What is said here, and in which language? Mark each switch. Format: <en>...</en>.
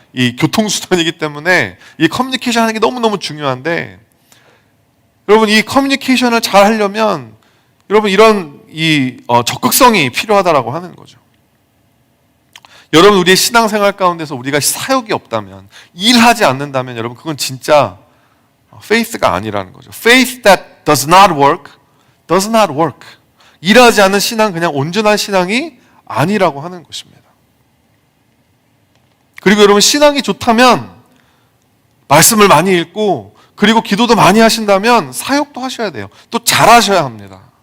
<ko>이 교통수단이기 때문에 이 커뮤니케이션 하는 게 너무너무 중요한데, 여러분 이 커뮤니케이션을 잘 하려면 여러분 이런 적극성이 필요하다라고 하는 거죠. 여러분 우리의 신앙생활 가운데서 우리가 사역이 없다면, 일하지 않는다면 여러분 그건 진짜 faith가 아니라는 거죠.</ko> <en>Faith that does not work, does not work.</en> <ko>일하지 않는 신앙, 그냥 온전한 신앙이 아니라고 하는 것입니다. 그리고 여러분 신앙이 좋다면 말씀을 많이 읽고 그리고 기도도 많이 하신다면 사역도 하셔야 돼요. 또 잘하셔야 합니다.</ko>